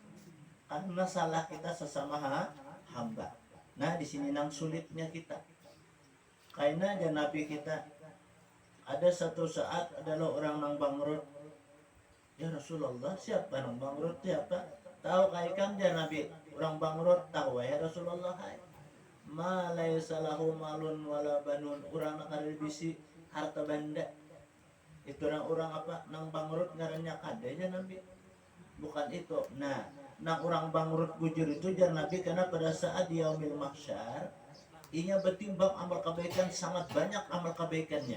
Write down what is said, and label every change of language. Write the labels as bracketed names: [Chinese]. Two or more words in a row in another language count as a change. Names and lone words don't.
[Indonesian] Karena salah kita sesama hamba. [Banjar] Nah di sini nang sulitnya kita. Karena aja Nabi kita ada satu saat adalah orang nang bangrut. [Arabic] Ya Rasulullah, [Banjar] siapa nang bangrut siapa? Tahu kai kam ya Nabi, orang bangrut tahu [Arabic] ya Rasulullah. Ma laisa lahu malun wala banun, [Banjar] urang nakare bisi harta benda. Itu orang nang bangrut ngarannya kadanya Nabi. [Indonesian] Bukan itu. [Banjar] Nah, nang orang bangrut bujur itu jar Nabi karena pada saat di [Arabic] yaumil mahsyar [Banjar] inya bertimbang amal kebaikan sangat banyak amal kebaikannya.